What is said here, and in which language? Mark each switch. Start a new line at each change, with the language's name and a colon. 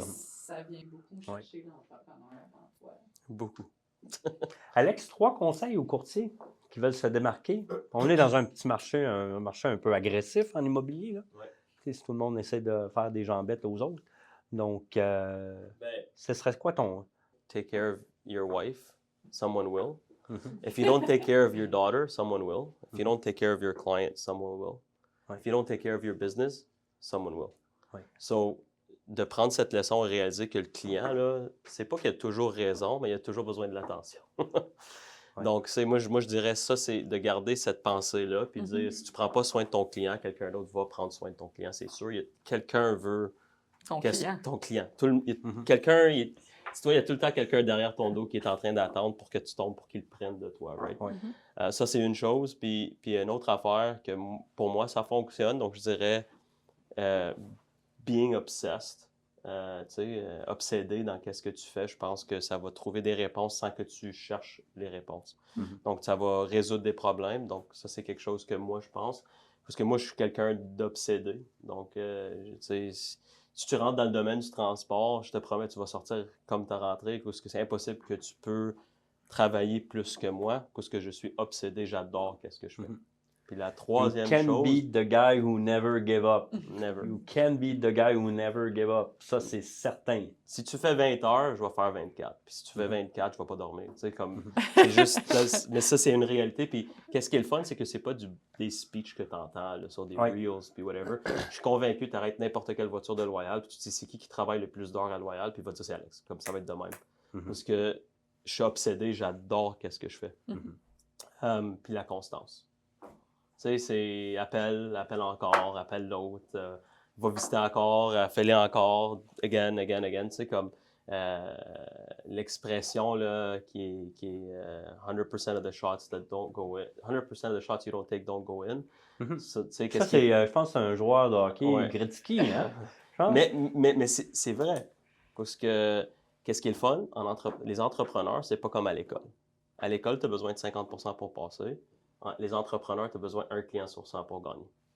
French: ça vient beaucoup chercher l'entrepreneur en toi. Beaucoup. Alex, 3 conseils aux courtiers qui veulent se démarquer. On est dans un petit marché, un marché un peu agressif en immobilier. Là. Ouais. Tu sais, si tout le monde essaie de faire des jambettes aux autres. Donc, ce serait quoi ton...
English: Take care of your wife, someone will. Mm-hmm. If you don't take care of your daughter, someone will. If you don't take care of your client, someone will.
French: Ouais.
English: If you don't take care of your business, someone will.
French: Ouais. So, de prendre cette leçon et réaliser que le client, là, c'est pas qu'il a toujours raison, mais il a toujours besoin de l'attention. Ouais. Donc, moi, je dirais ça, c'est de garder cette pensée-là, puis de dire, si tu prends pas soin de ton client, quelqu'un d'autre va prendre soin de ton client, c'est sûr. Quelqu'un veut... Ton client. Ton client. Mm-hmm. Quelqu'un... Tu vois, il y a tout le temps quelqu'un derrière ton dos qui est en train d'attendre pour que tu tombes, pour qu'il le prenne de toi, right? Ouais. Ça, c'est une chose. Puis une autre affaire que pour moi, ça fonctionne. Donc, je dirais
English: being obsessed.
French: Obsédé dans qu'est-ce que tu fais, je pense que ça va trouver des réponses sans que tu cherches les réponses. Mm-hmm. Donc, ça va résoudre des problèmes. Donc, ça, c'est quelque chose que moi, je pense. Parce que moi, je suis quelqu'un d'obsédé. Donc, tu sais... Si tu rentres dans le domaine du transport, je te promets, tu vas sortir comme tu as rentré, parce que c'est impossible que tu peux travailler plus que moi, parce que je suis obsédé, j'adore qu'est-ce que je fais. Mm-hmm. Puis la troisième
English: You can
French: chose...
English: be the guy who never give up. Never. You can be the guy who never give up.
French: Ça, c'est certain. Si tu fais 20 heures, je vais faire 24. Puis si tu fais 24, je vais pas dormir. Tu sais, comme... C'est juste... Mais ça, c'est une réalité. Puis qu'est-ce qui est le fun, c'est que c'est pas des speeches que tu entends sur des reels, puis whatever. Je suis convaincu, tu arrêtes n'importe quelle voiture de Loyal, puis tu te dis c'est qui travaille le plus d'heures à Loyal, puis il va te dire c'est Alex. Comme ça va être de même. Parce que je suis obsédé, j'adore qu'est-ce que je fais. Puis la constance. Tu sais, c'est appelle encore, appelle l'autre, va visiter encore, fais-le encore, again. Tu sais, comme l'expression là, qui est
English: 100% of the shots that don't go in,
French: 100% of the shots you don't take don't go in. Mm-hmm. Ça, je pense, c'est un joueur de hockey, Gretzky, hein? Mais c'est vrai. Parce que qu'est-ce qui est le fun? Les entrepreneurs, c'est pas comme à l'école. À l'école, tu as besoin de 50% pour passer. Les entrepreneurs, tu as besoin d'un client sur 100 pour gagner.